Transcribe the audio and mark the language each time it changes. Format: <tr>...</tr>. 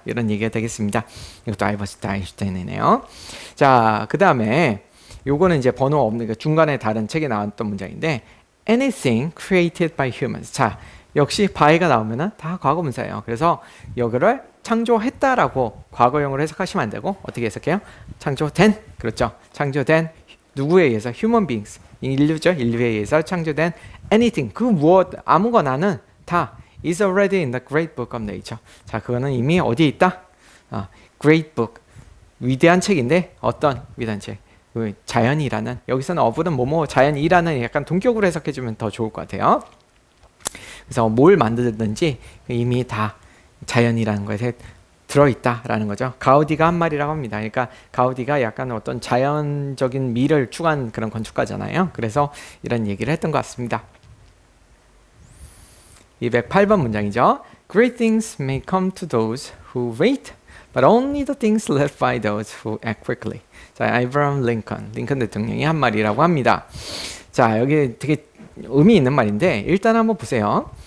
<ko>이런 얘기가 되겠습니다. 이것도 알버트 아인슈타인이네요. 자, 그 다음에 요거는 이제 번호 없는 중간에 다른 책에 나왔던 문장인데,</ko> <en>anything created by humans.</en> <ko>자, 역시 by가 나오면은 다 과거분사예요. 그래서 여기를 창조했다라고 과거형으로 해석하시면 안 되고 어떻게 해석해요? 창조된, 그렇죠. 창조된 누구에 의해서?</ko> <en>human beings.</en> <ko>인류죠. 인류에 의해서 창조된 anything. 그 무엇, 아무거나는 다</ko> <en>is already in the great book of nature.</en> <ko>자, 그거는 이미 어디에 있다?</ko> <en>great book.</en> <ko>위대한 책인데 어떤 위대한 책? 자연이라는, 여기서는 of는 뭐뭐 자연이라는 약간 동격으로 해석해주면 더 좋을 것 같아요. 그래서 뭘 만들든지 이미 다 자연이라는 것에 들어있다라는 거죠. 가우디가 한 말이라고 합니다. 그러니까 가우디가 약간 어떤 자연적인 미를 추구한 그런 건축가잖아요. 그래서 이런 얘기를 했던 것 같습니다. 208번 문장이죠.</ko> <en>Great things may come to those who wait, but only the things left by those who act quickly.</en> <ko>자, 아브라함 링컨 대통령이 한 말이라고 합니다. 자, 여기 되게 의미 있는 말인데 일단 한번 보세요.</ko>